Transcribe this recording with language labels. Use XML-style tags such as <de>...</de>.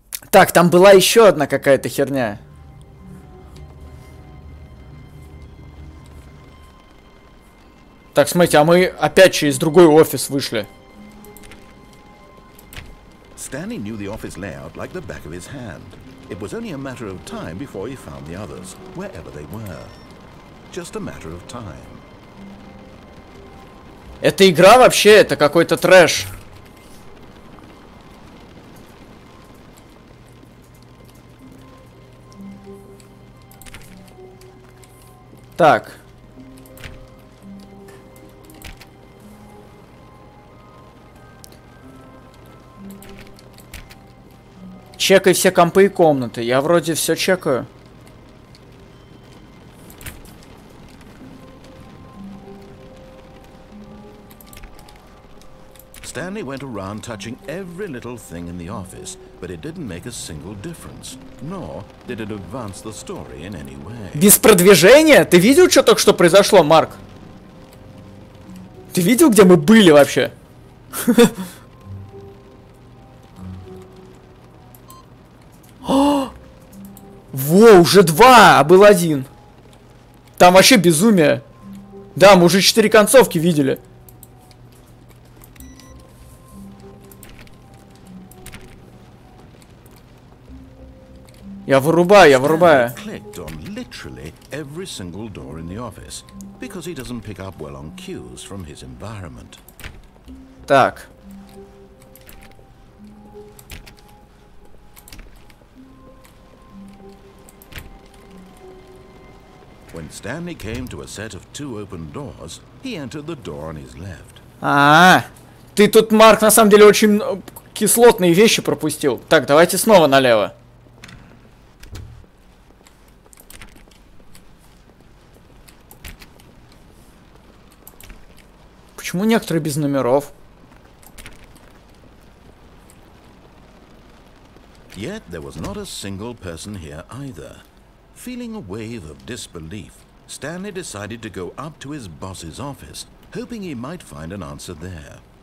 <ru>Так, там была еще одна какая-то херня. Так, смотрите, а мы опять через другой офис вышли.</ru> <en>Stanley knew the office layout like the back of his hand. It was only a matter of time before he found the others, wherever they were. Just a matter of time.</en> <ru>Эта игра вообще, это какой-то трэш. Так. Чекай все компы и комнаты. Я вроде все чекаю.</ru> <en>Stanley went around touching every little thing in the office, but it didn't make a single difference, nor did it advance the story in any way.</en> <ru>Без продвижения? Ты видел, что только что произошло, Марк? Ты видел, где мы были вообще? Во, уже 2, а был 1. Там вообще безумие. Да, мы уже 4 концовки видели. Я вырубаю, я вырубаю.</ru> <en>Clicked on literally every single door in the office because he doesn't pick up well on cues from his environment.</en> <ru>Так.</ru> <en>When Stanley came to a set of 2 open doors, he entered the door on his left.</en> <ru>Ты тут, Марк, на самом деле очень кислотные вещи пропустил. Так, давайте снова налево. Почему некоторые без номеров?</ru> <en>Yet there was not a single person here either. Feeling a wave of disbelief, Stanley decided to go up to his boss's office, hoping he might find an answer there.</en>